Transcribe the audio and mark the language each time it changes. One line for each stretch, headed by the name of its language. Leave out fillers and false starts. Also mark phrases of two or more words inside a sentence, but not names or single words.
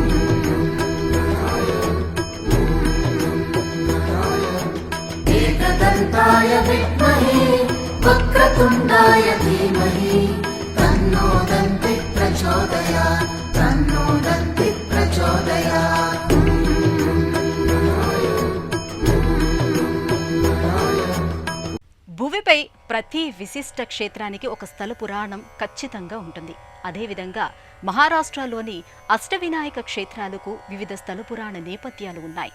Sanskrit: एकदन्ताय विद्महे वक्रतुण्डाय धीमहि तन्नो दन्तिः प्रचोदयात् तन्नो दन्तिः प्रचोदयात्
Telugu: భూమిపై ప్రతి విశిష్ట క్షేత్రానికి ఒక స్థల పురాణం ఖచ్చితంగా ఉంటుంది. అదేవిధంగా మహారాష్ట్రలోని అష్టవినాయక క్షేత్రాలకు వివిధ స్థల పురాణ నేపథ్యాలు ఉన్నాయి.